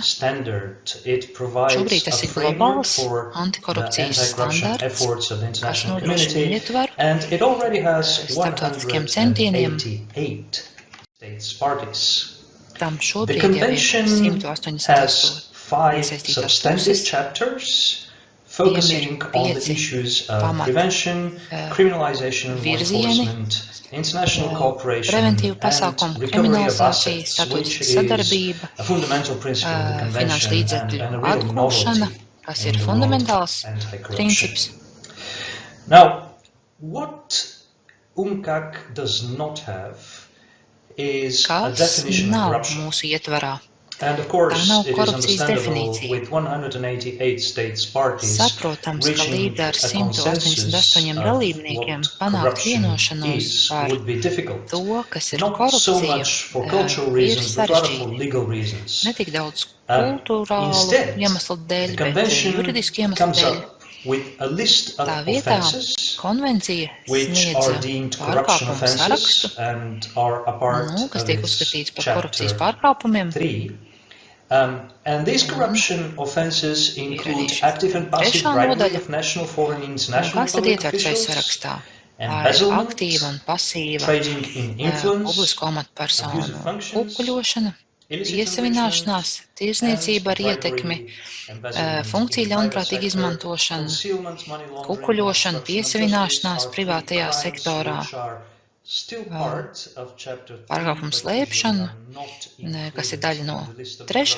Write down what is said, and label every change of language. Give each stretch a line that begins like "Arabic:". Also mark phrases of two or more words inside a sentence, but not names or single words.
Latvian: Šobrīd tas ir globāls antikorupcijas standarts, kas nodrošina ietvaru starptautiskiem centieniem. Tam šobrīd jau ir 188 iesaistītās puses.
English: Focusing on the issues of prevention, criminalization, enforcement, international cooperation, and recovery of assets, which is a fundamental principle of the Convention and a real novelty in the world of anti-corruption. Now, what UNCAC does not have
Latvian: kas nav mūsu ietvarā. Tā nav korupcijas definīcija. Saprotams, ka līdz ar 188 dalībniekiem panākt vienošanos par to, kas ir korupcija, ir sarežģīti. Ne tik daudz kultūrālu iemeslu dēļ, bet juridisku iemeslu dēļ. Tā vietā konvencija sniedz pārkāpumu sarakstu, kas tiek uzskatīts par korupcijas pārkāpumiem.
English: And these corruption offences include active and passive bribery of national, foreign, international public officials,
Latvian: aktīva un pasīva publisko amatpersonu kukuļošana, iesavināšanās, tirzniecība ar ietekmi, funkciju ļaunprātīga izmantošana, kukuļošana, piesavināšanās privātajā sektorā, pārkāpumu slēpšana, kas ir daļa no 3.